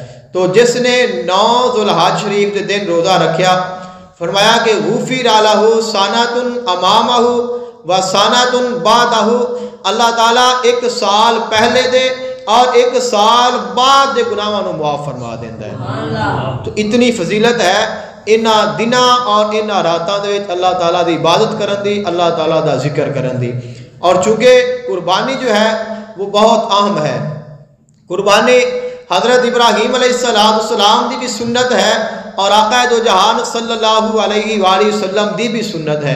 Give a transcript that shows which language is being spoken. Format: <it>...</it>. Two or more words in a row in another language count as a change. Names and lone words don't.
<pa>تو جس نے 9 ذوالحج شریف دے دن روزہ رکھیا فرمایا کہ</pa> <ar>غفر لہ سنۃ امامہ و سنۃ بعدہ،</ar> <pa>اللہ تعالیٰ 1 سال پہلے دے اور 1 سال بعد دے گناہاں نو معاف فرما دیندا ہے. تو اتنی فضیلت ہے انہاں دناں اور انہاں راتاں دے وچ اللہ تعالیٰ دی عبادت کرن دی، اللہ تعالیٰ دا ذکر کرن دی.</pa> <ur>اور چونکہ قربانی جو ہے وہ بہت اہم ہے.</ur> <pa>قربانی حضرت ابراہیم</pa> <ar>علیہ السلام</ar> <pa>دی بھی سنت ہے اور آقا دو جہان</pa> <ar>صلی اللہ علیہ وآلہ وسلم</ar> <pa>دی بھی سنت ہے.</pa>